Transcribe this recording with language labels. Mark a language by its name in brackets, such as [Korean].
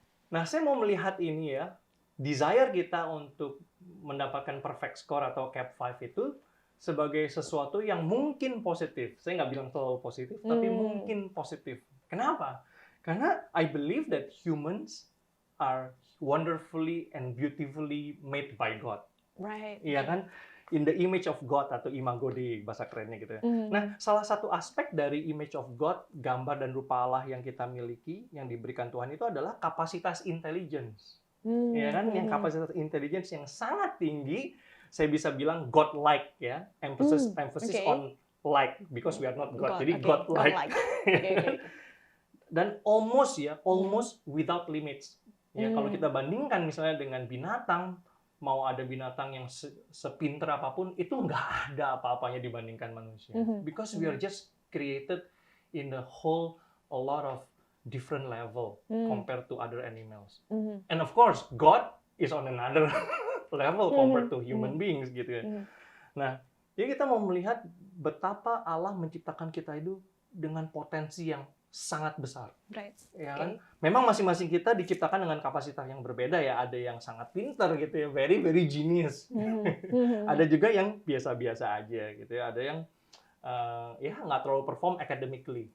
[Indonesian] Nah, saya mau melihat ini ya, desire kita untuk mendapatkan perfect score atau cap 5 itu sebagai sesuatu yang mungkin positif. Saya nggak bilang selalu positif, tapi mungkin positif. Kenapa? [English] Karena I believe that humans are wonderfully and beautifully made by God. Right. [Indonesian] Iya kan? [English] In the image of God [Indonesian] atau imago Dei, bahasa kerennya gitu ya. Nah, salah satu aspek dari [English] image of God, [Indonesian] gambar dan rupa Allah yang kita miliki, yang diberikan Tuhan itu adalah kapasitas intelligence. Ya kan? Yang kapasitas intelligence yang sangat tinggi, saya bisa bilang God-like ya. [English] Emphasis Okay. on like, because we are not God. [Indonesian] Jadi [English] okay. God-like. Okay. Dan almost without limits. [Indonesian] Ya, kalau kita bandingkan misalnya dengan binatang, mau ada binatang yang sepinter apapun, itu nggak ada apa-apanya dibandingkan manusia. [English] Because we are just created in a lot of different level compared to other animals. And of course, God is on another level compared to human beings [Indonesian] gitu ya. Nah, jadi kita mau melihat betapa Allah menciptakan kita itu dengan potensi yang sangat besar. [English] Right. [Indonesian] Ya kan? Memang masing-masing kita diciptakan dengan kapasitas yang berbeda ya. Ada yang sangat pintar gitu ya, [English] very genius. [Indonesian] Ada juga yang biasa-biasa aja gitu ya. Ada yang ya nggak terlalu [English] perform academically.